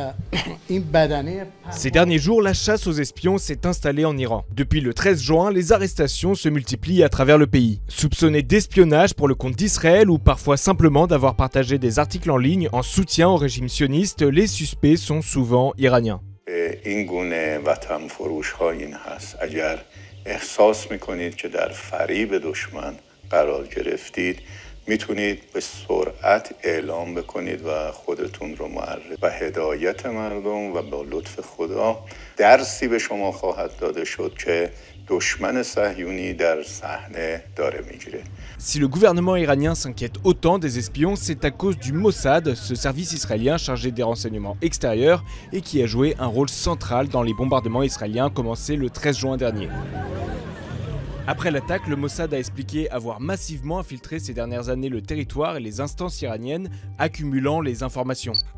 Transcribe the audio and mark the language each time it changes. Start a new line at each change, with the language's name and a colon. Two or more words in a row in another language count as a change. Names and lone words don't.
French: Ces derniers jours, la chasse aux espions s'est installée en Iran. Depuis le 13 juin, les arrestations se multiplient à travers le pays. Soupçonnés d'espionnage pour le compte d'Israël ou parfois simplement d'avoir partagé des articles en ligne en soutien au régime sioniste, les suspects sont souvent iraniens.
Persian: میتونید به سرعت اعلام بکنید و خودتون رو معرفی و هدایت مردم و با لطف خدا درسی به شما خواهد داده شد که دشمن صهیونی در صحنه داره میگیره.
French: Si le gouvernement iranien s'inquiète autant des espions, c'est à cause du Mossad, ce service israélien chargé des renseignements extérieurs et qui a joué un rôle central dans les bombardements israéliens commencés le 13 juin dernier. Après l'attaque, le Mossad a expliqué avoir massivement infiltré ces dernières années le territoire et les instances iraniennes, accumulant les informations.